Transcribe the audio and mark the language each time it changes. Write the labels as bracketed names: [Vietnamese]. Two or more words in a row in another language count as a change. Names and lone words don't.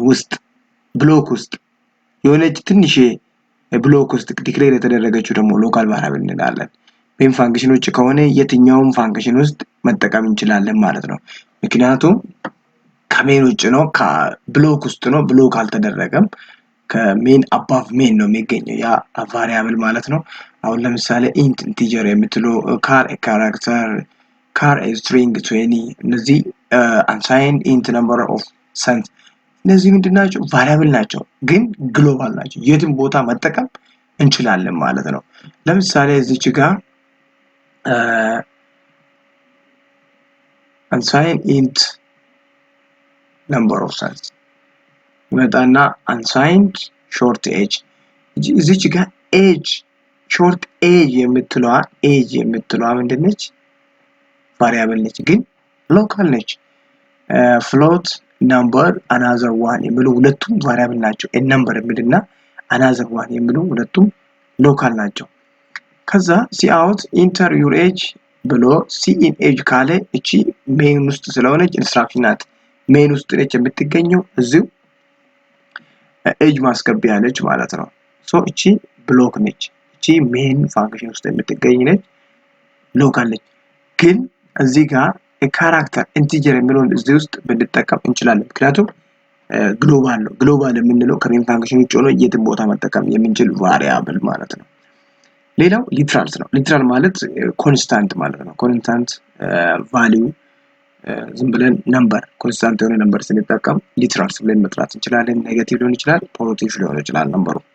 [Amharic] ውስጥ ብሎክ ውስጥ የሆነች ትንሽ ብሎክ ውስጥ ዲክሌር የተደረገችው ደግሞ [English] local variable [Amharic] እንላለን [English] main functions [Amharic] ከሆነ የትኛውም ፋንክሽን ውስጥ መጠቀም እንችላለን ማለት ነው ምክንያቱም ከሜን ውጭ ነው ከብሎክ ውስጥ ነው ብሎክ አልተደረገም ከሜን [English] above main [Amharic] ነው የሚገኘው ያ ቫሪያብል ማለት ነው አሁን ለምሳሌ [English] int integer [Amharic] የምትለው [English] car a character car a string 20 [Amharic] እነዚህ [English] unsigned int number of cents [Amharic] እነዚህ ምንድናቸው ቫሪያብል ናቸው ግን ግሎባል ናቸው የትም ቦታ መጠቀም እንችላለን ማለት ነው ለምሳሌ እዚች ጋር [English] unsigned int number of cents [Amharic] ይመጣና [English] unsigned short age [Amharic] እዚች ጋር age [English] short age [Amharic] የምትለዋ ምንድነች ቫሪያብል ነች ግን ሎካል ነች [English] float number another one [Amharic] የሚሉ ሁለቱም ቫሪያብል ናቸው [English] a number [Amharic] የሚልና [English] another one [Amharic] የሚሉ ሁለቱም ሎካል ናቸው ከዛ [English] see out enter your age [Amharic] ብሎ [English] see in age [Amharic] ካለ እቺ ሜን ውስጥ ስለሆነች ኢንስትራክሽን ናት ሜን ውስጥ ነች የምትገኘው እዚሁ age ማስገቢያ ነች ማለት ነው ሶ እቺ ብሎክ ነች እቺ [English] main function [Amharic] ውስጥ የምትገኝ ነች ሎካል ነች ግን እዚህ ጋር [English] character integer [Amharic] የሚለውን እዚህ ውስጥ ብንጠቀም እንችላለን ምክንያቱም ግሎባል ነው ግሎባል የምንለው ከሜን ፋንክሽን ውጭ ሆኖ የትም ቦታ መጠቀም የምንችል ቫሪያብል ማለት ነው ሌላው ሊትራልስ ነው ሊትራል ማለት ኮንስታንት ማለት ነው [English] constant value [Amharic] ዝም ብለን [English] number constant [Amharic] የሆነ ነምበር ስንጠቀም ሊትራልስ ብለን መጥራት እንችላለን ኔጌቲቭ ሊሆን ይችላል ፖዚቲቭ ሊሆን ይችላል ነምበሩ